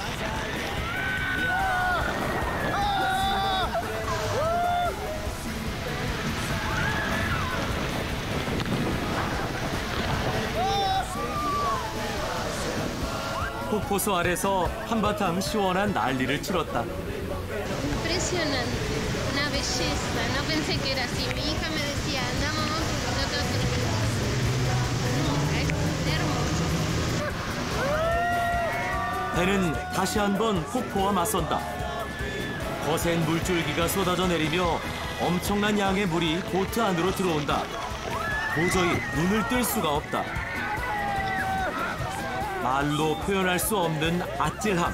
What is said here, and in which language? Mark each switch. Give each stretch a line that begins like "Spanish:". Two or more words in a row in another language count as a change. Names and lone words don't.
Korean: 폭포수 아래서 한바탕 시원한 난리를 치렀다.
Spanish: Impresionante, una belleza. No pensé que era así. Mi hija me decía, anda mamá, porque nosotros es hermoso.
Korean: 배는 다시 한번 폭포와 맞선다. 거센 물줄기가 쏟아져 내리며 엄청난 양의 물이 보트 안으로 들어온다. 도저히 눈을 뜰 수가 없다. 말로 표현할 수 없는 아찔함.